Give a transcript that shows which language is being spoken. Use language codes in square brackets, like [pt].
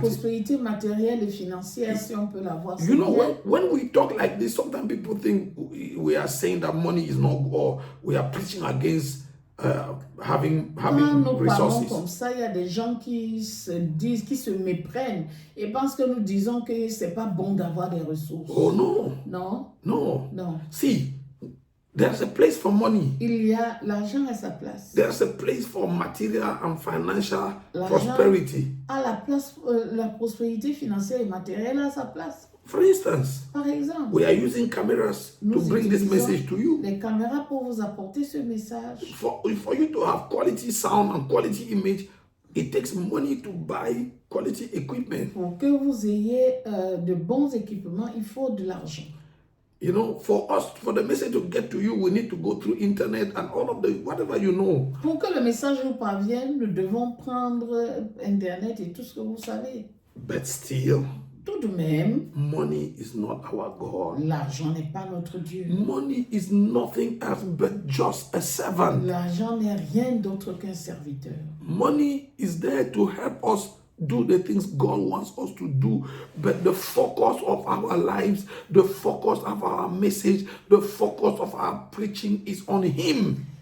[fr] prospérité matérielle et financière, si on peut l'avoir. [en] You know, when we talk like this, sometimes people think we are saying that money is not, or we are preaching against having [fr] Quand nous parlons [en] resources. [fr] comme ça, il y a des gens qui se disent, qui se méprennent et pensent que nous disons que c'est pas bon d'avoir des ressources. [en] Oh no, [fr] Non, [en] no. [fr] non. [en] See, there's a place for money. [fr] Il y a l'argent à sa place. [en] There's a place for material and financial [fr] L'argent [en] prosperity. [fr] à la place, la prospérité financière et matérielle à sa place. [en] For instance, [fr] Par exemple, [en] we are using cameras to [fr] nous [en] bring this [fr] utilisons [en] message to you. [fr] les caméras pour vous apporter ce message. [en] For you to have quality sound and quality image, it takes money to buy quality equipment. [fr] Pour que vous ayez de bons équipements, il faut de l'argent. [en] You know, for the message to get to you, we need to go through internet and all of the, whatever you know. [fr] Pour que le message vous parvienne, nous devons prendre Internet et tout ce que vous savez. [en] But still, [fr] Tout de même, [en] money is not our God. [fr] l'argent n'est pas notre Dieu. [en] Money is nothing else but just a servant. [fr] L'argent n'est rien d'autre qu'un serviteur. [en] Money is there to help us do the things God wants us to do. But the focus of our lives, the focus of our message, the focus of our preaching is on Him.